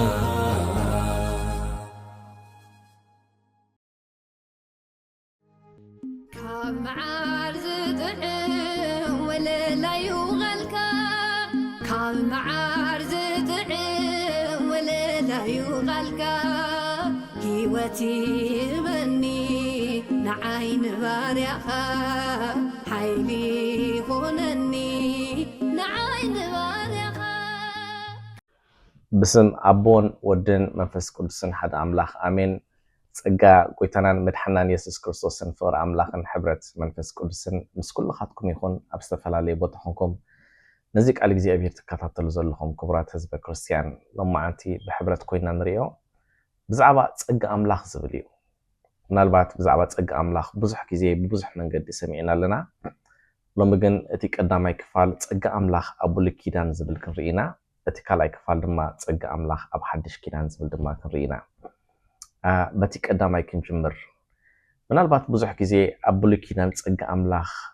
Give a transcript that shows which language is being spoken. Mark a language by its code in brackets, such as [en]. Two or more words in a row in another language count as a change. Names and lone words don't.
[ti] ካብ መዓር ዝጥዕም ወለላይ ውቐልካ ካብ መዓር ዝጥዕም ወለላይ ውቐልካ ሕይወት ይበኒ ንዓይኒ ባርያኻ ሓይሊ ኾነኒ ንዓይኒ ባርያኻ [gez] በስመ አብ ወወልድ ወመንፈስ ቅዱስ አሐዱ አምላክ አሜን [ti] ጸጋ ጎይታናን መድሓናን ኢየሱስ ክርስቶስን ፍቅሪ ኣምላኽን ሕብረት መንፈስ ቅዱስን ምስ ኩልኻትኩም ይኹን ኣብ ዝተፈላለየ ቦታ ኾንኩም ነዚ ቃል እግዚኣብሔር ትከታተሉ ዘለኹም ክቡራት ህዝበ ክርስቲያን ሎማዓንቲ ብሕብረት ኮይና ንሪኦ ብዛዕባ ጸጋ ኣምላኽ ዝብል እዩ ምናልባት ብዛዕባ ጸጋ ኣምላኽ ብዙሕ ግዜ ብብዙሕ መንገዲ ሰሚዕና ኣለና ሎሚ ግን እቲ ቀዳማይ ክፋል ጸጋ ኣምላኽ ኣብ ብሉይ ኪዳን ዝብል ክንርኢና እቲ ካልኣይ ክፋል ድማ ጸጋ ኣምላኽ ኣብ ሓድሽ ኪዳን ዝብል ድማ ክንርኢና በቲ ቀዳማይ ክንጅምር ምናልባት ብዙሕ ግዜ ኣብ ብሉይ ኪዳን ጸጋ ኣምላኽ